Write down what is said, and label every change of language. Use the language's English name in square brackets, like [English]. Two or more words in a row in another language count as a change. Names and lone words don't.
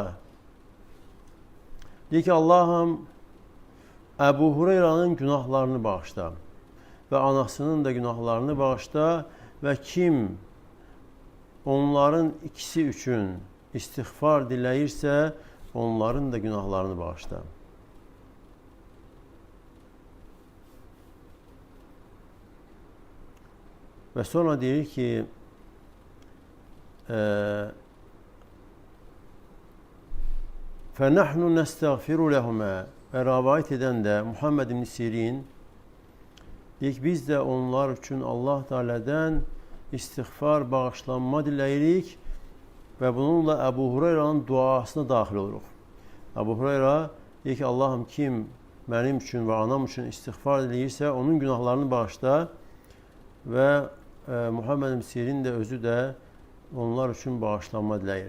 [Azerbaijani] Deyir ki, Allahım Əbu Hureyranın günahlarını bağışla və anasının da günahlarını bağışla və kim onların ikisi üçün istiğfar diləyirsə, onların da günahlarını bağışla. Və sonra deyir ki, [Arabic] فَنَحْنُ نَسْتَغْفِرُ لَهُمَا [Azerbaijani] və rəvayət edən də Muhammed ibn Sirin deyir ki, biz də onlar üçün Allah Teala'dan istiğfar, bağışlanma diləyirik və bununla Əbu Hureyranın duasına daxil oluruq. Əbu Hureyra deyir ki, Allahım kim mənim üçün və anam üçün istiğfar diləyirsə, onun günahlarını bağışla və Muhammed Sirin də özü də onlar üçün bağışlanma diləyir.